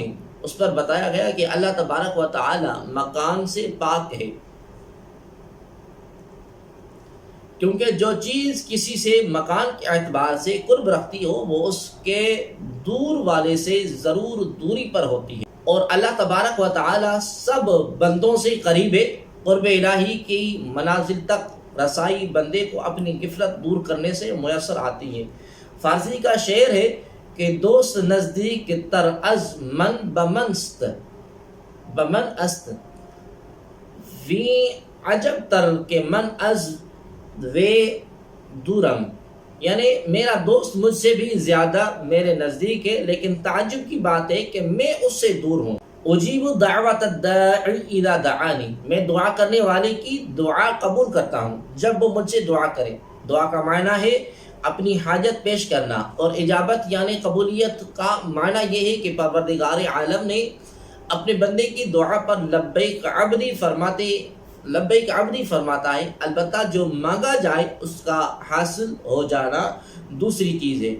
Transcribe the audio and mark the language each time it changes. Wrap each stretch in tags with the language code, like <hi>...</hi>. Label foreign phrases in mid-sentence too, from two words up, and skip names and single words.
<ur>اس پر بتایا گیا کہ اللہ تبارک و تعالی مکان سے پاک ہے، کیونکہ جو چیز کسی سے مکان کے اعتبار سے قرب رکھتی ہو وہ اس کے دور والے سے ضرور دوری پر ہوتی ہے، اور اللہ تبارک و تعالی سب بندوں سے قریب ہے۔ قرب الہی کی منازل تک رسائی بندے کو اپنی غفلت دور کرنے سے میسر آتی ہے۔ فارسی کا شعر ہے کہ</ur> <fa>دوست نزدیک تر از من بمن است وی عجب تر کہ من از وے دورم،</fa> <ur>یعنی میرا دوست مجھ سے بھی زیادہ میرے نزدیک ہے لیکن تعجب کی بات ہے کہ میں اس سے دور ہوں۔</ur> <ar>اجیب دعوت الداعی اذا دعانی،</ar> <ur>میں دعا کرنے والے کی دعا قبول کرتا ہوں جب وہ مجھ سے دعا کرے۔ دعا کا معنی ہے اپنی حاجت پیش کرنا، اور اجابت یعنی قبولیت کا معنی یہ ہے کہ پروردگار عالم نے اپنے بندے کی دعا پر</ur> <ar>لبیک عبدی</ar> <ur>فرماتا ہے، البتہ جو مانگا جائے اس کا حاصل ہو جانا دوسری چیز ہے۔</ur>